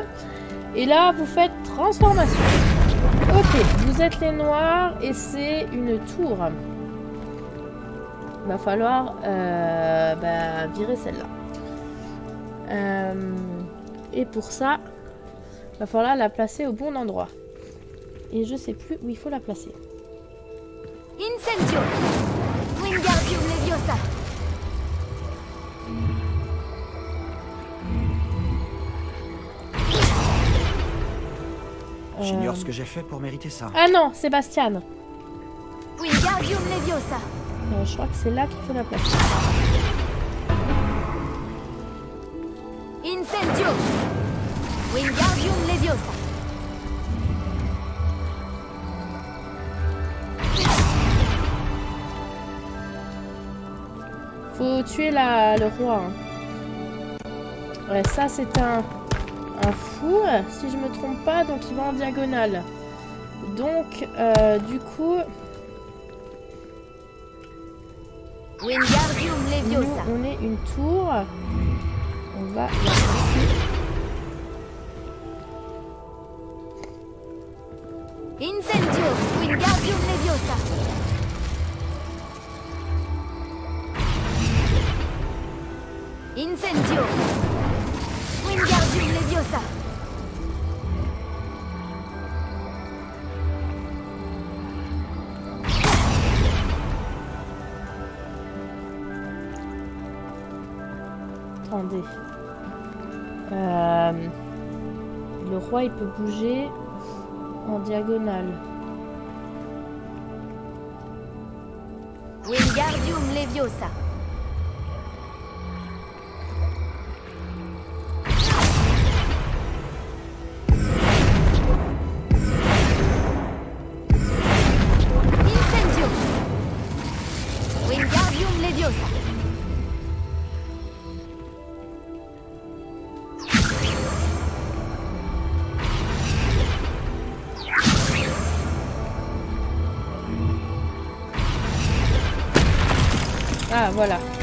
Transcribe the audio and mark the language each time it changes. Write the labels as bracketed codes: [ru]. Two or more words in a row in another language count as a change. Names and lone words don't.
[fr] Et là, vous faites transformation. Ok, vous êtes les noirs et c'est une tour. Il va falloir virer celle-là. Et pour ça, il va falloir la placer au bon endroit. Et je sais plus où il faut la placer. [la] Incendio. Wingardium Leviosa. [fr] J'ignore ce que j'ai fait pour mériter ça. Ah non, Sébastien. [la] Wingardium Leviosa. [fr] Je crois que c'est là qu'il faut la placer. [la] Incendio. Wingardium Leviosa. [fr] Faut tuer le roi. Hein. Ouais, ça c'est un fou, si je me trompe pas, donc il va en diagonale. Donc, du coup... [la] Wingardium Leviosa. [fr] Nous, on est une tour. On va la placer. [la] Incendio. Wingardium Leviosa. Incendio. Wingardium Leviosa. [fr] Attendez. Le roi, il peut bouger en diagonale. [la] Wingardium Leviosa. Incendio. Wingardium Leviosa. [fr] Ah, voilà.